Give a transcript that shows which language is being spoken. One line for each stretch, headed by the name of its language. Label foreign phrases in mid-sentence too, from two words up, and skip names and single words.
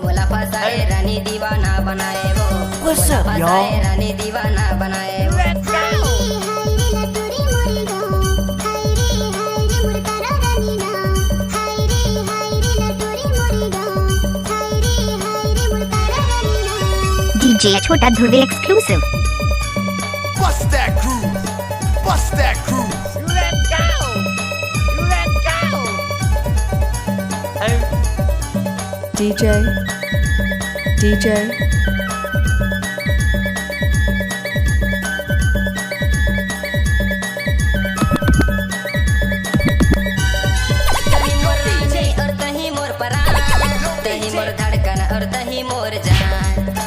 Chhattisgarhi: बोला फसाए रानी दीवाना बनाए वो, बोला फसाए रानी दीवाना बनाए वो। हाय रे लटोरी मोरी गाँव, हाय रे मोर तारा रानी नाम। हाय रे लटोरी मोरी गाँव, हाय रे मोर तारा रानी नाम।
English: DJ छोटा ध्रुव exclusive. Bust that groove. Bust that groove. Let's go. Let's go. DJ. DJ.
Chhattisgarhi: कहीं मोर रानी और कहीं मोर परान, कहीं मोर धड़कन और कहीं मोर जान।